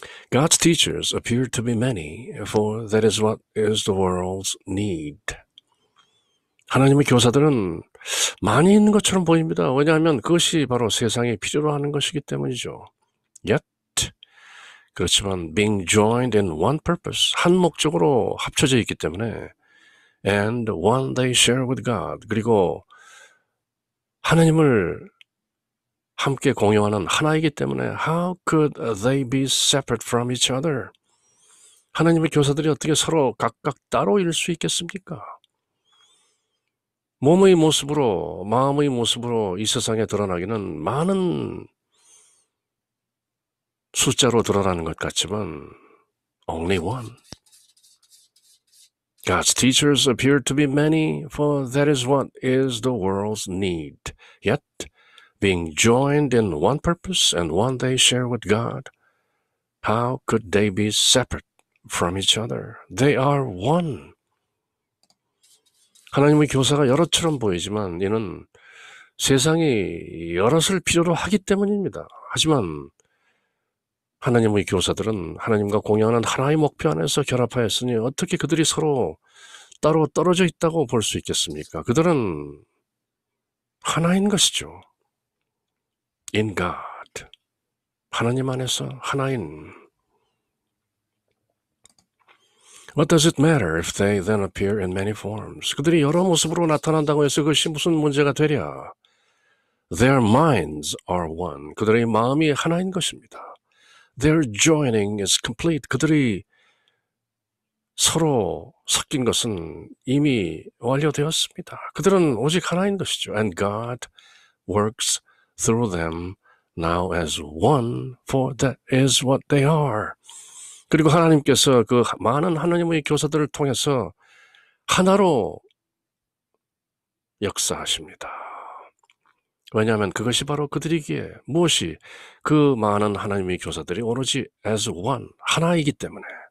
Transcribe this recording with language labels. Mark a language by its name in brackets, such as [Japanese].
[English] God's teachers appear to be many, for that is what is the world's need. [Korean] 하나님의 교사들은 많이 있는 것처럼 보입니다. 왜냐하면 그것이 바로 세상이 필요로 하는 것이기 때문이죠. [English] Yet, [Korean] 그렇지만 [English] being joined in one purpose, [Korean] 한 목적으로 합쳐져 있기 때문에 [English] and one they share with God, [Korean] 그리고 하나님을 함께 공유하는 하나이기 때문에 [English] how could they be separate from each other? [Korean] 하나님의 교사들이 어떻게 서로 각각 따로일 수 있겠습니까? 몸의 모습으로, 마음의 모습으로 이 세상에 드러나기는 많은 숫자로 드러나는 것 같지만 [English] only one. God's teachers appear to be many, for that is what is the world's need. Yet, being joined in one purpose and one they share with God, how could they be separate from each other? They are one. [Korean] 하나님의 교사가 여럿처럼 보이지만 이는 세상이 여럿을 필요로 하기 때문입니다. 하지만 하나님의 교사들은 하나님과 공유하는 하나의 목표 안에서 결합하였으니 어떻게 그들이 서로 따로 떨어져 있다고 볼 수 있겠습니까? 그들은 하나인 것이죠. [English] In God. [Korean] 하나님 안에서 하나인. [English] What does it matter if they then appear in many forms? [Korean] 그들이 여러 모습으로 나타난다고 해서 그것이 무슨 문제가 되랴? [English] Their minds are one. [Korean] 그들의 마음이 하나인 것입니다. [English] Their joining is complete. [Korean] 그들이 서로 섞인 것은 이미 완료되었습니다. 그들은 오직 하나인 것이죠. [English] And God works through them now as one, for that is what they are. [Korean] 그리고 하나님께서 그 많은 하나님의 교사들을 통해서 하나로 역사하십니다. 왜냐하면 그것이 바로 그들이기에 무엇이 그 많은 하나님의 교사들이 오로지 [English] as one, [Korean] 하나이기 때문에.